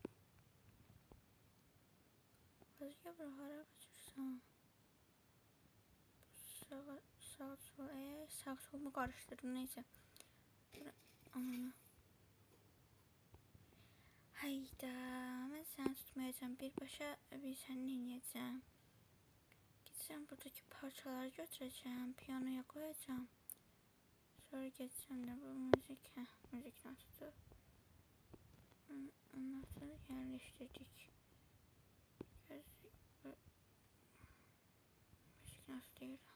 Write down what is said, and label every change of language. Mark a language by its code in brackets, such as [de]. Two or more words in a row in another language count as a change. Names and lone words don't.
[tr] Özge bura hara kaçırsan? Sağ sol. Sağ solumu karıştırdım, neyse. [az] Bura, ananı. Hayda, mən səni tutmayacağım. Birbaşa bir səni dinləyəcəm. [tr] Gideceğim, buradaki parçaları götüreceğim. Piyanoya koyacağım. Sonra geçeceğim de bu müzik. Müzik nasıldı? Nasıl yerleştirdik? Müzik nasıl değil?